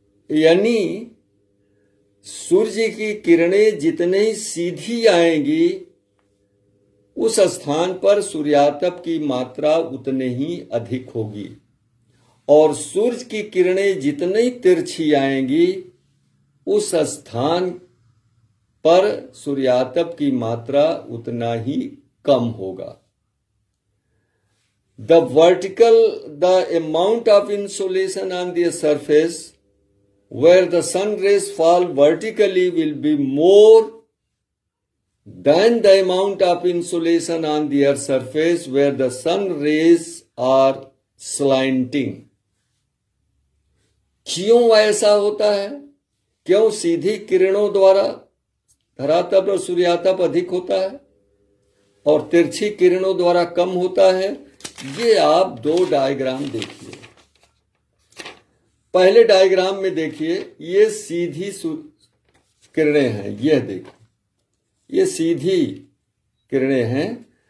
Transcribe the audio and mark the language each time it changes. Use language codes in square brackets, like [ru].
[hi] यानी सूर्य की किरणें जितनी सीधी आएंगी उस स्थान पर सूर्यातप की मात्रा उतने ही अधिक होगी, और सूर्य की किरणें जितनी तिरछी आएंगी उस स्थान पर सूर्यातप की मात्रा उतना ही कम होगा। [en] The amount of insolation on the surface where the sun rays fall vertically will be more than the amount of insolation on the earth's surface where the sun rays are slanting. [hi] क्यों ऐसा होता है? क्यों सीधी किरणों द्वारा धरातल और सूर्यातप अधिक होता है और तिरछी किरणों द्वारा कम होता है? ये आप 2 डायग्राम देखिए। पहले डायग्राम में देखिए, ये सीधी किरणें हैं, यह देखिए ये सीधी किरणें हैं।